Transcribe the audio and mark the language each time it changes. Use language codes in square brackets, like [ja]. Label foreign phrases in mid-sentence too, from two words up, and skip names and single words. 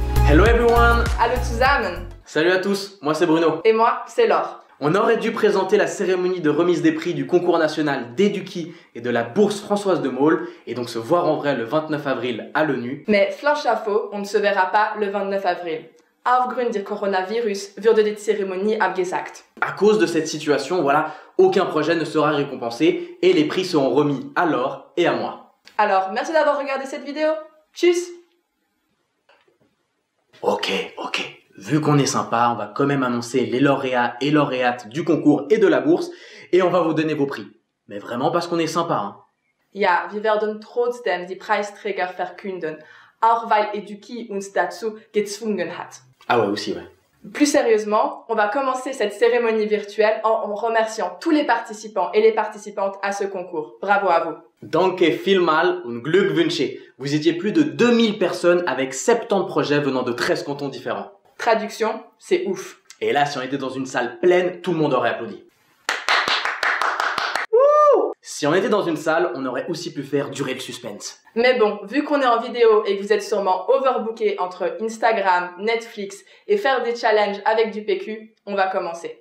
[en] Hello everyone! [de] Hallo zusammen! [fr] Salut à tous, moi c'est Bruno. Et moi, c'est Laure. On aurait dû présenter la cérémonie de remise des prix du concours national d'Eduki et de la bourse Françoise de Maulle et donc se voir en vrai le 29 avril à l'ONU. Mais Flanschafo, on ne se verra pas le 29 avril. [de] Aufgrund des Coronavirus würde die Zeremonie abgesagt. [fr] À cause de cette situation, voilà, aucun projet ne sera récompensé et les prix seront remis à Laure et à moi. Alors, merci d'avoir regardé cette vidéo. Tchuss! Ok. Vu qu'on est sympa, on va quand même annoncer les lauréats et lauréates du concours et de la bourse et on va vous donner vos prix. Mais vraiment parce qu'on est sympa, hein. [de] Ja, wir werden trotzdem die Preisträger verkünden, auch weil Eduki uns dazu gezwungen hat. [fr] Ah ouais, aussi, ouais. Plus sérieusement, on va commencer cette cérémonie virtuelle en remerciant tous les participants et les participantes à ce concours. Bravo à vous. [de] Danke vielmal und Glückwünsche. [fr] Vous étiez plus de 2000 personnes avec 70 projets venant de 13 cantons différents. Traduction, c'est ouf. Et là, si on était dans une salle pleine, tout le monde aurait applaudi. Wouh! Si on était dans une salle, on aurait aussi pu faire durer le suspense. Mais bon, vu qu'on est en vidéo et que vous êtes sûrement overbooké entre Instagram, Netflix et faire des challenges avec du PQ, on va commencer.